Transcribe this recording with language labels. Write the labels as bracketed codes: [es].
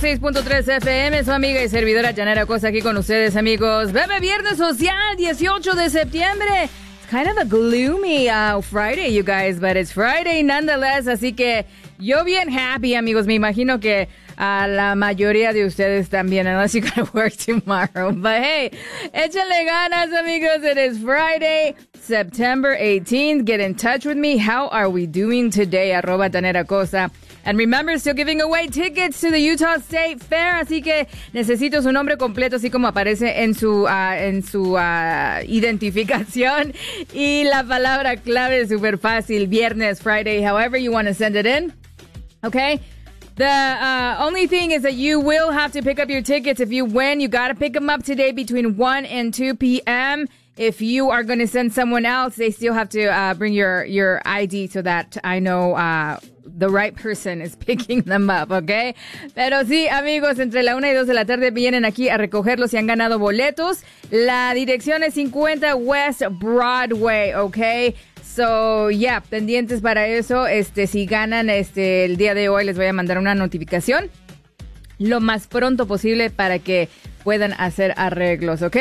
[es] 6.3 FM, su amiga y servidora Yanera Costa aquí con ustedes, amigos. Bebe Viernes Social, 18 de septiembre. [en] It's kind of a gloomy Friday, you guys, but it's Friday nonetheless. [es] Así que yo bien happy, amigos. Me imagino que a la mayoría de ustedes también, [en] unless you gotta work tomorrow. But hey, [es] échenle ganas, amigos. [en] It is Friday, September 18th. Get in touch with me. How are we doing today? @ Yanera Costa. And remember, still giving away tickets to the Utah State Fair. [es] Así que necesito su nombre completo, así como aparece en su identificación. Y la palabra clave es súper fácil. [en] Viernes, Friday, however you want to send it in. Okay? The only thing is that you will have to pick up your tickets if you win. You got to pick them up today between 1 and 2 p.m. If you are going to send someone else, they still have to bring your ID so that I know the right person is picking them up, okay? [es] Pero sí, amigos, entre la 1 y 2 de la tarde vienen aquí a recogerlos y han ganado boletos. La dirección es 50 West Broadway, okay? So, yeah, pendientes para eso. Si ganan el día de hoy, les voy a mandar una notificación lo más pronto posible para que puedan hacer arreglos, ¿ok?